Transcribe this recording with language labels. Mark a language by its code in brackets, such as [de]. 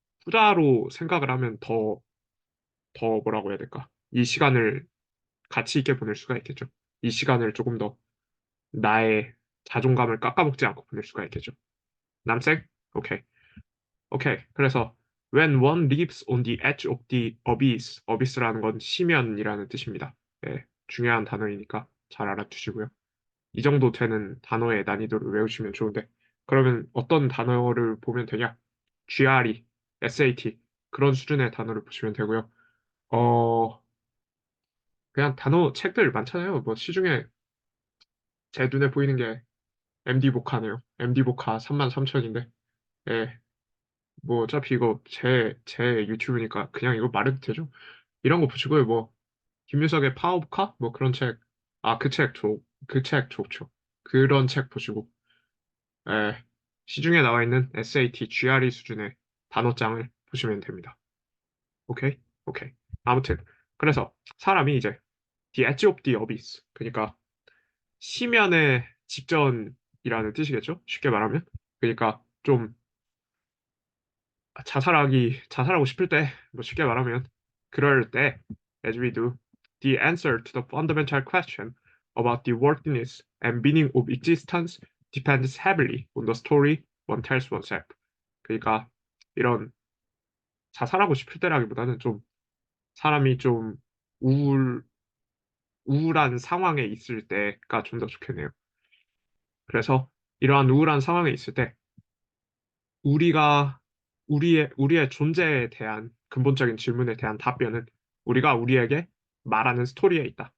[ko] 후자로 생각을 하면 더 뭐라고 해야 될까? 이 시간을 가치 있게 보낼 수가 있겠죠. 이 시간을 조금 더 나의 자존감을 깎아먹지 않고 보낼 수가 있겠죠. 남생? 오케이. 오케이. 그래서 [en] When one lives on the edge of the abyss, abyss라는 [ko] 건 심연이라는 뜻입니다. 예, 중요한 단어이니까 잘 알아두시고요. 이 정도 되는 단어의 난이도를 외우시면 좋은데, 그러면 어떤 단어를 보면 되냐? GRE, SAT, 그런 수준의 단어를 보시면 되고요. 어, 그냥 단어 책들 많잖아요. 뭐 시중에 제 눈에 보이는 게 MD 보카네요. MD 보카 33,000인데, 예, 뭐 어차피 이거 제 유튜브니까 그냥 이거 말해도 되죠? 이런 거 보시고요. 뭐 김유석의 파워보카 뭐 그런 책, 아 그 책 좋죠. 그런 책 보시고, 예, 시중에 나와 있는 SAT, GRE 수준의 단어장을 보시면 됩니다. 오케이? 오케이. 아무튼 그래서 사람이 이제 [en] the edge of the abyss, [ko] 그러니까 심연의 직전이라는 뜻이겠죠? 쉽게 말하면. 그러니까 좀 자살하고 싶을 때, 뭐 쉽게 말하면, 그럴 때, [en] as we do, the answer to the fundamental question about the worthiness and meaning of existence depends heavily on the story one tells oneself. [ko] 그러니까 이런 자살하고 싶을 때라기보다는 좀 사람이 좀 우울, 우울한 상황에 있을 때가 좀 더 좋겠네요. 그래서 이러한 우울한 상황에 있을 때 우리가 우리의 존재에 대한 근본적인 질문에 대한 답변은 우리가 우리에게 말하는 스토리에 있다.